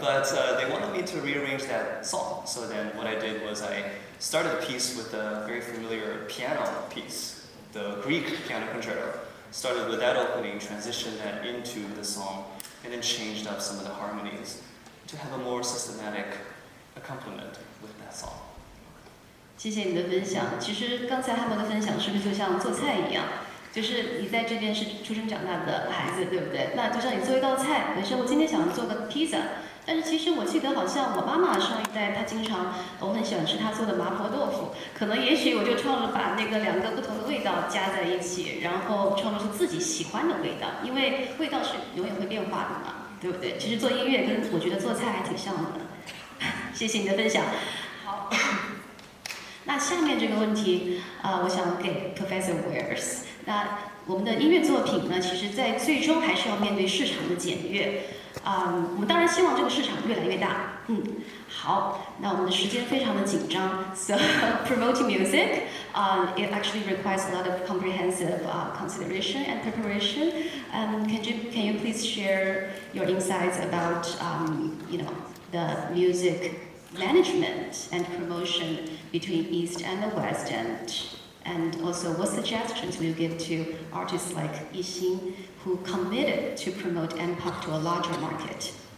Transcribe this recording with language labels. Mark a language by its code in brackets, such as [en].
[en] But they wanted me to rearrange that song. So then what I did was I started the piece with a very familiar piano piece, the Greek piano concerto. Started with that opening, transitioned that into the song, and then changed up some of the harmonies to have a more systematic accompaniment with that song. [zh] 谢谢你的分享。其实刚才汉博的分享是不是就像做菜一样？就是你在这边是出生长大的孩子，对不对？那就像你做一道菜，本身我今天想做个披萨，但是其实我记得好像我妈妈上一代她经常，我很喜欢吃她做的麻婆豆腐，可能也许我就创了把那个2个不同的味道加在一起，然后创造出自己喜欢的味道，因为味道是永远会变化的嘛，对不对？其实做音乐跟我觉得做菜还挺像的。谢谢你的分享。好，那下面这个问题我想给 Professor Wares。那我们的音乐作品呢，其实在最终还是要面对市场的检阅。我们当然希望这个市场越来越大。好，那我们的时间非常的紧张 [en] ，so promoting music, it actually requires a lot of comprehensive consideration and preparation. Can you please share your insights about the music management and promotion between East and the West, and also what suggestions will you give to artists like Yixing who committed to promote M-pop to a larger market?